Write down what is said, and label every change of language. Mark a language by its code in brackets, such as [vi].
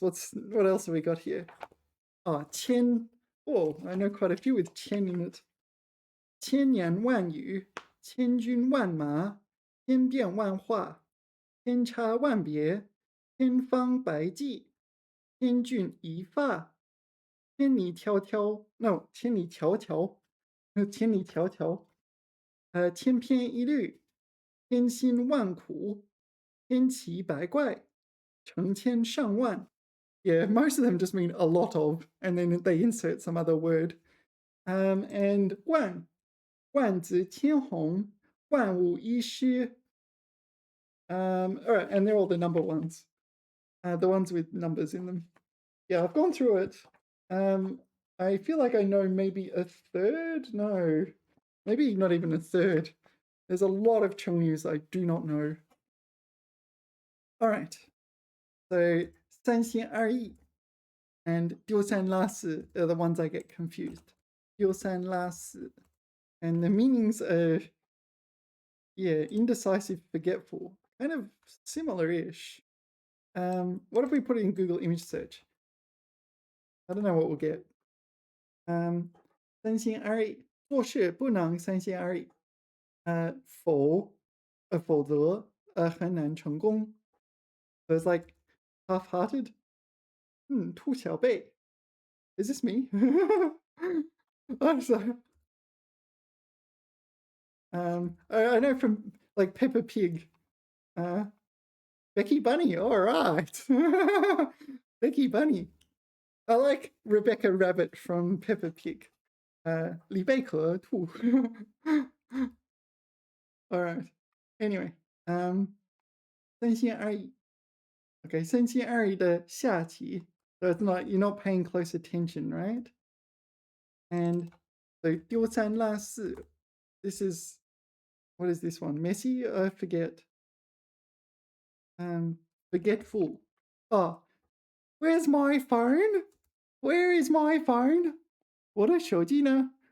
[en] What else have we got here? Qian. Oh, I know quite a few with qian in it. [zh] 千言万语，千军万马，千变万化，千差万别，千方百计，千钧一发，千里迢迢 ，no， 千里迢迢，千里迢迢，千篇一律，千辛万苦，千奇百怪，成千上万. [en] Yeah, most of them just mean a lot of, and then they insert some other word. [zh] And 万紫千红，万无一失. [en] All right, and they're all the number ones, the ones with numbers in them. Yeah, I've gone through it. I feel like I know maybe a third. No, maybe not even a third. There's a lot of Chinese I do not know. All right, so 三心二意 and 丢三落四 are the ones I get confused. [zh] 丢三落四. [en] And the meanings are, yeah, indecisive, forgetful, kind of similar-ish. What if we put it in Google image search? I don't know what we'll get. [zh] 三心二意，做事不能三心二意。否则很难成功. [en] So it's like half-hearted. 兔小贝.Is this me? I'm sorry. I know from like Peppa Pig. Becky Bunny, all right. Becky Bunny. I like Rebecca Rabbit from Peppa Pig. [zh] 李贝壳兔. [en] All right. Anyway, 三心二意.Okay, [zh] 三心二意的下棋. [en] So it's not, you're not paying close attention, right? And so 丢三落四.This is, what is this one? Messy? I forget. Forgetful. Oh, where's my phone? Where is my phone? [zh] 我的手机呢?